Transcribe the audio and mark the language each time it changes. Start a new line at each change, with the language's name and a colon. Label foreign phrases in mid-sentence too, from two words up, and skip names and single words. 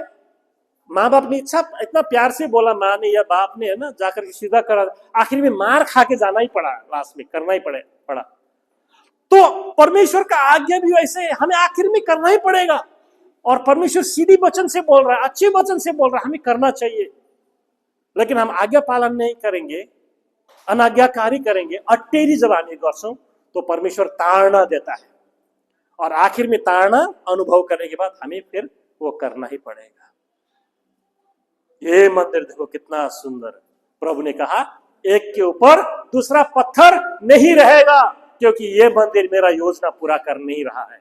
Hindi: माँ बाप ने इच्छा इतना प्यार से बोला, माँ ने या बाप ने, है ना, जाकर के सीधा करा, आखिर में मार खा के जाना ही पड़ा, लास्ट में करना ही पड़ा। तो परमेश्वर का आज्ञा भी वैसे हमें आखिर में करना ही पड़ेगा। और परमेश्वर सीधी वचन से बोल रहा है, अच्छे वचन से बोल रहा है, हमें करना चाहिए। लेकिन हम आज्ञा पालन नहीं करेंगे, अनाज्ञाकारी करेंगे, अटेरी जब
Nepali: हामी गर्छौं
Hindi: तो परमेश्वर ताड़ना देता है और आखिर में ताड़ना अनुभव करने के बाद हमें फिर वो करना ही पड़ेगा। ये मंदिर देखो कितना सुंदर है। प्रभु ने कहा एक के ऊपर दूसरा पत्थर नहीं रहेगा, क्योंकि ये मंदिर मेरा योजना पूरा कर नहीं रहा है।